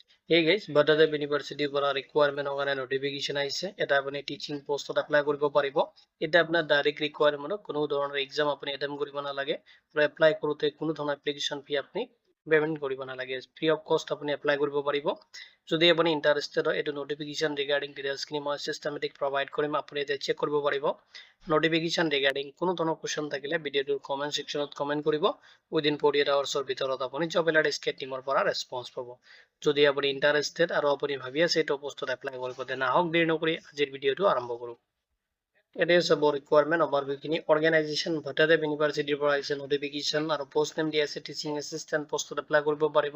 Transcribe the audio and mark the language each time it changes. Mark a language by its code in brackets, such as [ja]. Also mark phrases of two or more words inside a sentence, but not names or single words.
[en] Hey guys, [as] Bhattacharya University পৰা requirement কাৰণে notification আহিছে। এটা আপুনি [en] teaching post apply [as] কৰিব পাৰিব। এটা আপোনাৰ [en] direct requirement, [as] কোনো ধৰণৰ exam আপুনি attempt কৰিব নালাগে। আৰু apply কৰোঁতে কোনো ধৰণৰ [en] application fee [as] আপুনি payment কৰিব নালাগে। [en] Free of cost [as] আপুনি apply কৰিব পাৰিব। যদি আপুনি interested হয়, এইটো [en] notification regarding details [as] খিনি মই [en] systematic provide [as] কৰিম, আপুনি এতিয়া check কৰিব পাৰিব। [en] Notification regarding [as] কোনো ধৰণৰ question থাকিলে ভিডিঅ'টোৰ [en] comment sectionত [as] comment কৰিব। [en] Within 48 hours [as] ৰ ভিতৰত আপুনি [en] job alert SK team [as] ৰ পৰা response পাব। যদি আপুনি ইণ্টাৰেষ্টেড আৰু আপুনি ভাবি আছে এইটো [en] postত apply [as] কৰিব, তেনে আহক দেৰি নকৰি আজিৰ ভিডিঅ'টো আৰম্ভ কৰোঁ। এতিয়া চাব [en] requirement overviewখিনি। [as] অৰ্গেনাইজেশ্যন ভট্টাচাৰ্য ইউনিভাৰ্চিটিৰ পৰা আহিছে নটিফিকেশ্যন আৰু [en] post name [as] দি আছে [en] teaching assistant postত apply [as] কৰিব পাৰিব।